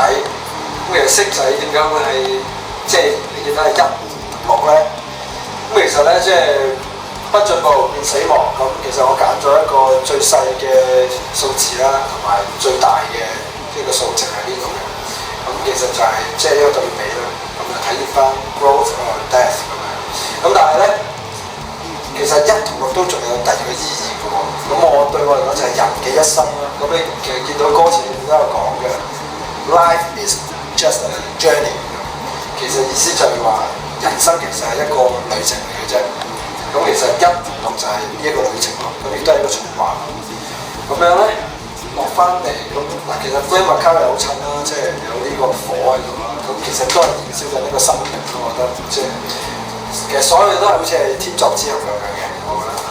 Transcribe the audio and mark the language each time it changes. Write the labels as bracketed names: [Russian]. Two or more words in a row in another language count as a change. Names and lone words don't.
[Cantonese] 咁其實色仔點解會係即係你見到係一六咧？咁其實咧即係不進步變死亡。咁其實我揀咗一個最細嘅數字啦，同埋最大嘅呢個數值喺呢度嘅。咁其實就係即係呢個對比啦。咁就體現翻 [English] growth or death [Cantonese] 咁樣。咁但係咧，其實一同六都仲有第二個意義嘅喎。咁我對我嚟講就係人嘅一生啦。咁你其實見到歌詞裏面都有講嘅 ， [English] life is just a journey， [Cantonese] 其實意思就係話人生其實係一個旅程嚟嘅啫。咁其實一同就係呢一個旅程咯，咁亦都係一個循環。咁樣咧落翻嚟咁嗱，其實 Flame Macau 又好襯啦，即係有呢個火喺度啦。咁其實都係燃燒緊呢個生命咯，我覺得即係其實所有嘢都係好似係天作之合咁樣嘅，我覺得嚇。